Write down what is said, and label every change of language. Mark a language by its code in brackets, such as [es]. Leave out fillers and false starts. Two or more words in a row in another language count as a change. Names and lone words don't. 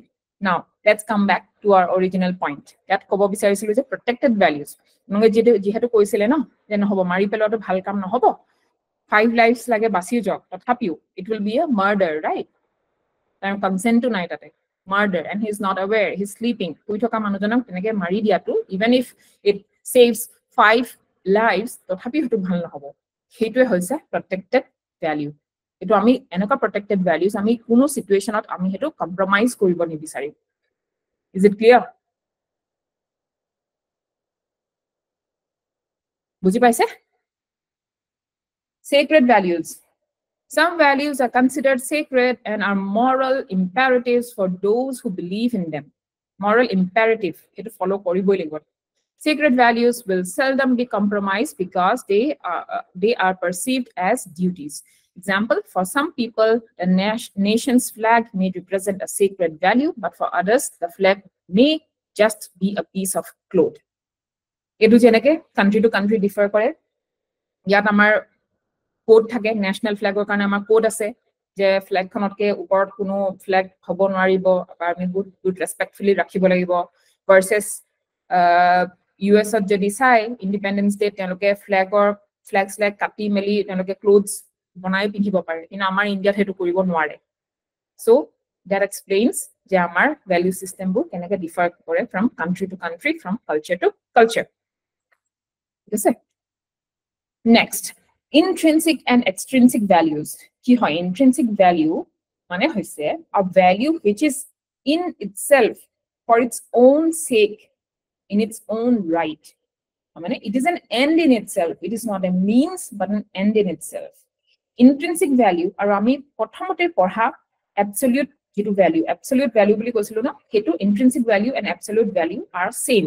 [en] Now let's come back to our original point. [as] That কব বিচাৰিছিলো যে [en] protected values [as] নগে যেহেতু কৈছিলে ন যে নহব মাৰি পেলোৱাটো ভাল কাম নহব, 5 lives লাগে বাচি যাওক, তথাপিও [en] it will be a murder, right? [as] তাৰ consent নাই তাতে, [en] murder, and he is not aware, he is sleeping, [as] শুই থকা মানুহজনক তেনেকে মাৰি দিয়াটো [en] even if it saves 5 lives [as] তথাপিও সেইটো ভাল নহব, সেইটোৱে হৈছে [en] protected value. [as] এটো আমি এনেকা [en] protected values [as] আমি কোনো সিচুৱেশনত আমি হেতু কম্প্ৰমাইজ কৰিব নিবিচাৰি. [en] Is it clear? [as] বুজি পাইছে? [en] Sacred values. Some values are considered sacred and are moral imperatives for those who believe in them. Moral imperative, [as] হেতু follow কৰিবই লাগিব. [en] Sacred values will seldom be compromised because they are perceived as duties. Example, for some people, the nation's flag may represent a sacred value, but for others, the flag may just be a piece of cloth. [as] এইটো যেনেকৈ [en] country to country [as] differ kore. ইয়াত আমাৰ code থাকে, [en] national flag [as] কাৰণে আমাৰ code আছে যে flag খনতকে ওপৰত কোনো flag হ'ব নোৱাৰিব, আমি [en] good respectfully [as] ৰাখিব লাগিব, versus US ত যদি চাই [en] independence day [as] তেওঁলোকে flags কাটি মেলি তেওঁলোকে clothes বনাই পিন্ধিব পাৰে, কিন্তু আমাৰ ইণ্ডিয়াত হেতু কৰিব নোৱাৰে. [en] So that explains [as] যে আমাৰ [en] value system [as] বোৰ কেনেকে differ কৰে [en] from country to country, from culture to culture. Yes, sir. Next, intrinsic and extrinsic values. [as] কি হয় [en] intrinsic value [as] মানে হৈছে [en] a value which is in itself for its own sake, in its own right. Mane it is an end in itself, it is not a means but an end in itself. Intrinsic value [as] আৰু আমি প্ৰথমতে পঢ়া absolute jitu value বুলি কৈছিলো ন, হেতু [en] intrinsic value and absolute value are same.